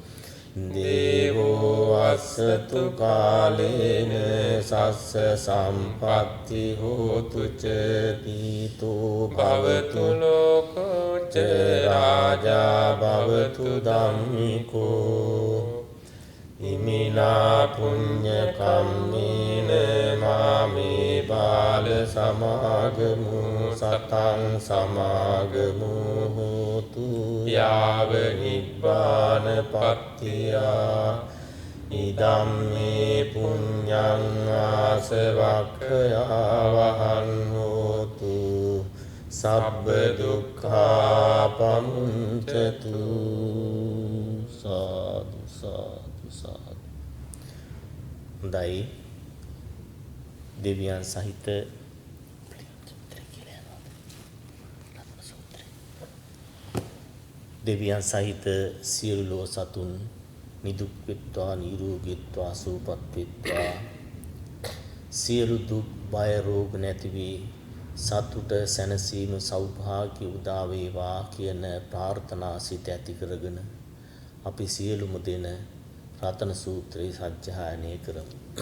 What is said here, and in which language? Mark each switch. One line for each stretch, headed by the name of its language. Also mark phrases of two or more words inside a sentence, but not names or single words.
Pali: දේවෝ වස්සතු කාලේන සස්ස සම්පත්ති හෝතු ච පීතෝ භවතු ලෝකෝ ච රාජා භවතු ධම්මිකෝ ඉමිනා පුඤ්ඤ කම්මේන මාමේ බාල සමාගමු සතං සමාගමු හෝතු යාව නිබ්බාන පත්තියා ඉදම්මේ පුඤ්ඤං ආසවක්ඛයා වහං හෝතු සබ්බ දුක්ඛා පමුඤ්චතු සාදු සාදු සාදු.
Sinhala: හොඳයි දෙවියන් සහිත දෙවියන් සහිත සියලු ලෝ සතුන් නිදුක් වෙත්වා නිරෝගීත්වා සුවපත් වෙත්වා සියලු දුක් බය රෝග නැති වී සතුට සැනසීම සෞභාග්‍ය උදා වේවා කියන ප්‍රාර්ථනා සිත ඇති කරගෙන අපි සියලුම දෙන රතන සූත්‍රය සජ්ජායනය කරමු.